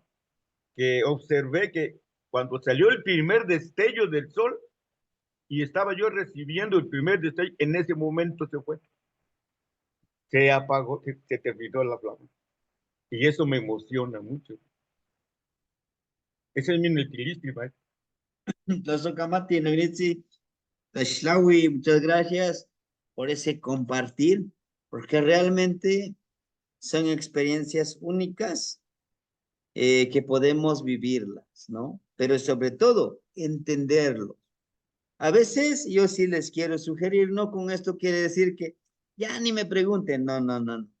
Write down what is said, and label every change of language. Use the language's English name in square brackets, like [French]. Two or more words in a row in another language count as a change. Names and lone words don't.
[Spanish] Que observé que cuando salió el primer destello del sol y estaba yo recibiendo el primer destello, en ese momento se fue, se apagó, se terminó la flama. Y eso me emociona mucho. Ese es mi utilísimo, ¿eh? Tlazocamati, Nogritzi, Tashlawi, muchas gracias por ese compartir, porque realmente son experiencias únicas que podemos vivirlas, ¿no? Pero sobre todo, entenderlo. A veces yo sí les quiero sugerir, no con esto quiere decir que ya ni me pregunten, no, no, no, no.